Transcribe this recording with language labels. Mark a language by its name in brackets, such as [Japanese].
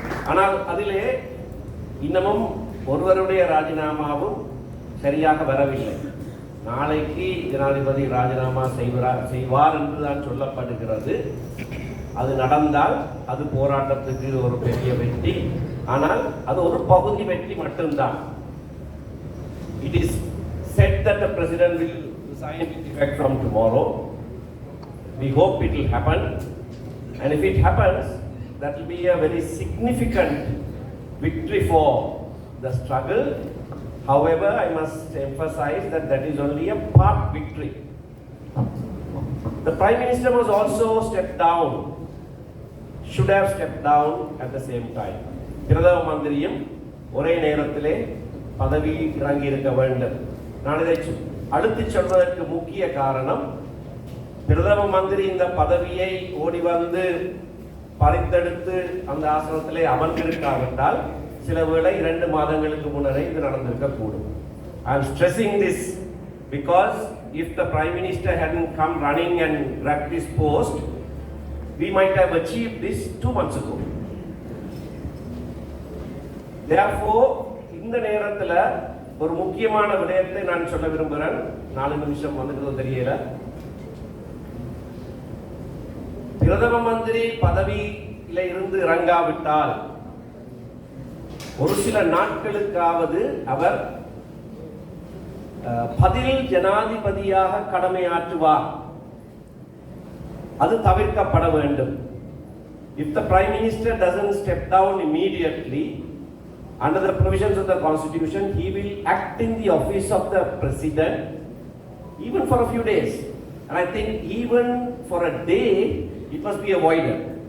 [Tamil] ஆனால் அதிலே இன்னமும் ஒருவருடைய ராஜினாமாவும் சரியாக வரவில்லை. நாளைக்கு ஜனாதிபதி ராஜினாமா செய்வார் என்று தான் சொல்லப்படுகிறது. அது நடந்தால் அது போராட்டத்துக்கு ஒரு பெரிய வெற்றி. ஆனால் அது ஒரு பகுதி வெற்றி மட்டும்தான். [English] It is said that the President will resign with effect from tomorrow. We hope it will happen, and if it happens, that will be a very significant victory for the struggle. However, I must emphasize that that is only a part victory. The Prime Minister was also stepped down, should have stepped down at the same time. [Tamil] பிரதம மந்திரியும் ஒரே நேரத்திலே பதவி இறங்கி இருக்க வேண்டும். நான் இதை அடுத்து சொல்வதற்கு முக்கிய காரணம், பிரதம மந்திரி இந்த பதவியை ஓடி வந்து பறித்தெடுத்து அந்த ஆசனத்திலே அமர்ந்திருக்காவிட்டால் சில வேளை 2 மாதங்களுக்கு முன்னரே இது நடந்திருக்க கூடும். [English] I am stressing this because if the Prime Minister hadn't come running and grabbed this post, we might have achieved this 2 months ago. [Tamil] Therefore, இந்த நேரத்தில் ஒரு முக்கியமான விடயத்தை நான் சொல்ல விரும்புகிறேன். 4 நிமிஷம் வந்துட்டு தெரியல. பிரதம மந்திரி பதவியில இருந்து இறங்காவிட்டால் ஒரு சில நாட்களுக்காவது அவர் பதில் ஜனாதிபதியாக கடமையாற்றுவார். அது தவிர்க்கப்பட வேண்டும். [English] If the Prime Minister doesn't step down immediately, under the provisions of the Constitution, he will act in the office of the President even for a few days. And I think even for a day, it must be avoided.